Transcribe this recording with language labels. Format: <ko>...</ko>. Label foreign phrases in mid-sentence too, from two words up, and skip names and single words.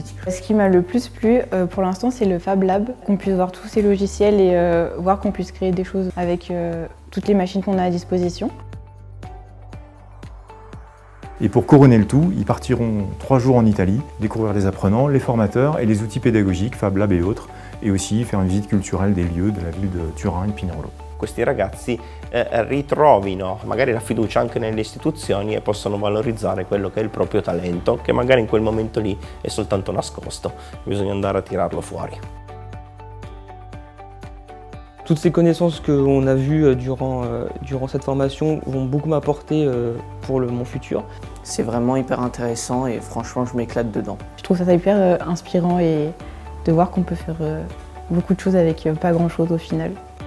<fr>Ce qui m'a le plus plu pour l'instant c'est le Fab Lab, qu'on puisse voir tous ces logiciels et voir qu'on puisse créer des choses avec toutes les machines qu'on a à disposition. Et pour couronner le tout, ils partiront 3 jours en Italie, découvrir les apprenants, les formateurs et les outils pédagogiques, Fab Lab et autres, et aussi faire une visite culturelle des lieux de la ville de Turin et de Pinerolo.</fr> <it>Questi ragazzi ritrovino magari la fiducia anche nelle istituzioni e possano valorizzare quello che è il proprio talento, che magari in quel momento lì è soltanto nascosto, bisogna andare a tirarlo fuori.</it> <fr>Toutes ces connaissances qu'on a vues durant cette formation vont beaucoup m'apporter pour mon futur. C'est vraiment hyper intéressant et franchement je m'éclate dedans. Je trouve ça hyper inspirant et de voir qu'on peut faire beaucoup de choses avec pas grand chose au final.</fr>